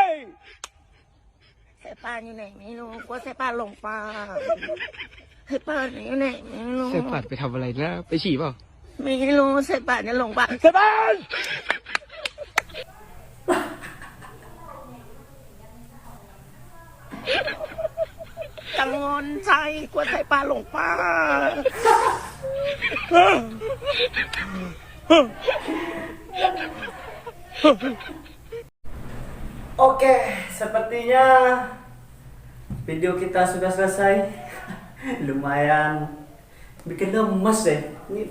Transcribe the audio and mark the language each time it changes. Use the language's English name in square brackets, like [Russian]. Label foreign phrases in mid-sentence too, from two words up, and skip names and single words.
[Thai] ใช่ป้านอยู่ไหนไม่รู้กลัวใช่ป้านหลงป่าให้ป้านอยู่ไหนไม่รู้ สายปานไปทำอะไรนะ ไปฉี่เปล่า ไม่รู้ใช่ป้านจะหลงป่า Tại ban! กังวลใจกลัวใช่ป้านหลงป่า [Indonesian] Oke, sepertinya video kita sudah selesai. Lumayan bikin lemes deh.